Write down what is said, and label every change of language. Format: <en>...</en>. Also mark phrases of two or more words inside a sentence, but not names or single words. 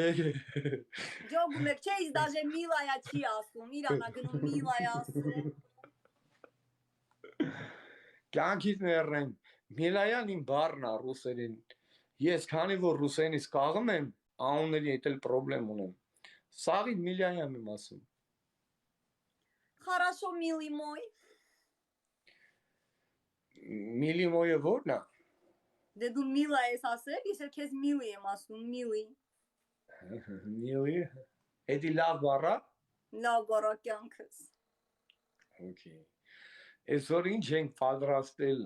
<hy>Ջոգում եք, չէ, դաժե միլայա չի ասում, իրանա գնում միլայա ասում։ Կյանքից մեռնեմ, միլայան իմ բառն է ռուսերեն։ Ես քանի որ ռուսերենից կաղում եմ, անունների հետ էլ պրոբլեմ ունեմ։ Սաղի միլայան եմ ասում։</hy> <ru>Хорошо, милый мой։ милый мой</ru> <hy>ո՞րն է։ Դե դու միլա ես ասել, ես էլ քեզ միլի եմ ասում, միլի։ Միլի։ Էդի լավ բառա։ Լավ բառա կյանքս։ Okay։ Այսօր ինչ ենք պատրաստել։</hy>